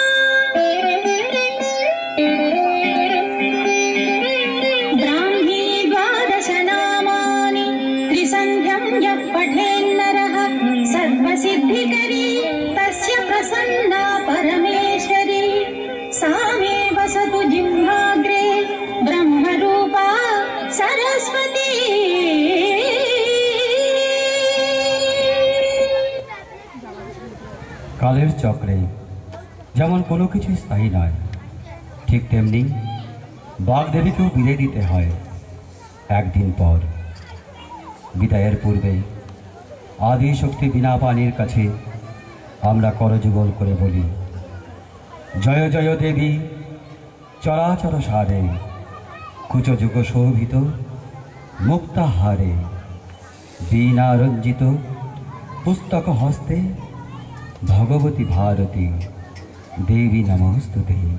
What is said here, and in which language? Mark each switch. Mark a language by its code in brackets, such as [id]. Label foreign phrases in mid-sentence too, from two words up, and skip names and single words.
[sa] ब्राह्मी द्वादश नामानि त्रिसन्ध्यं यः पठेन्नरः सर्वसिद्धिकरी तस्य प्रसन्ना परमेश्वरी सा मे वसतु जिह्वाग्रे ब्रह्मरूपा सरस्वती। [bn] কালের চক্রে যেমন কোনো কিছু স্থায়ী নয়, ঠিক তেমনি বাগদেবীকেও বিদায় দিতে হয় একদিন পর। বিদায়ের পূর্বে আদি শক্তি বিনা পানির কাছে আমরা করযুগল করে বলি, [sa] জয় জয় দেবী চরাচর সারে কুচযুগ শোভিত মুক্তাহারে বীণা রঞ্জিত পুস্তক হস্তে भगवती भारती देवी नमोस्तुते।